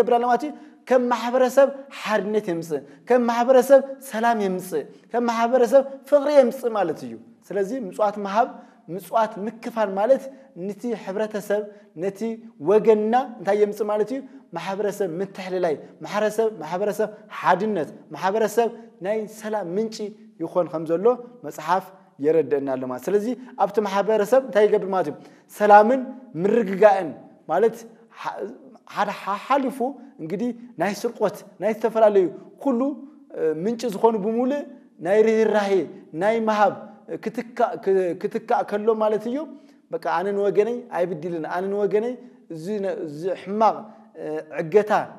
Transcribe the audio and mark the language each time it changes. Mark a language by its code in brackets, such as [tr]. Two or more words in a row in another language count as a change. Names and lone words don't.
[ti] ገብራለና ማለት ከም ማሕበረሰብ ሓድነት የምጽእ ከም ማሕበረሰብ ሰላም የምጽእ ከም ማሕበረሰብ ፍቅሪ የምጽእ ማለት እዩ ስለዚህ ምጽዋት መሃብ ምጽዋት ምክፋል ማለት ነቲ ሕብረተሰብ ነቲ ወገንና እንታይ የምጽእ ማለት እዩ ማሕበረሰብ ምትሕልላይ ማሕበረሰብ ሓድነት ማሕበረሰብ ናይ ሰላም ምንጭ ይኾን ከም ዘሎ መጽሐፍ ይረደናል ማለት ስለዚህ ኣብቲ ማሕበረሰብ እንታይ ይገብር ማለት እዩ ሰላምን ምርግጋእን ማለት ሓሊፉ እንግዲህ ናይ ስርቆት ናይ ተፈላለዩ ኩሉ ምንጭ ዝኾኑ በሙሉእ ናይ ርህራሄ ናይ መሃብ ክትካ ከሎ ማለት እዩ በቃ አነን ወገነይ አይብድልን አነን ወገነይ እዚ ሕማቅ ዕገታ